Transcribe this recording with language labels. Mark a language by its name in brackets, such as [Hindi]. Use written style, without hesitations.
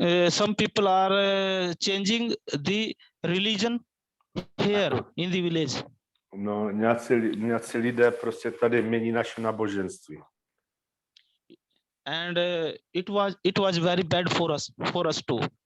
[English] Some people are changing the religion here in the village. [Czech] No, nějací lidé prostě tady mění naše náboženství. [English] And it was very bad for us too.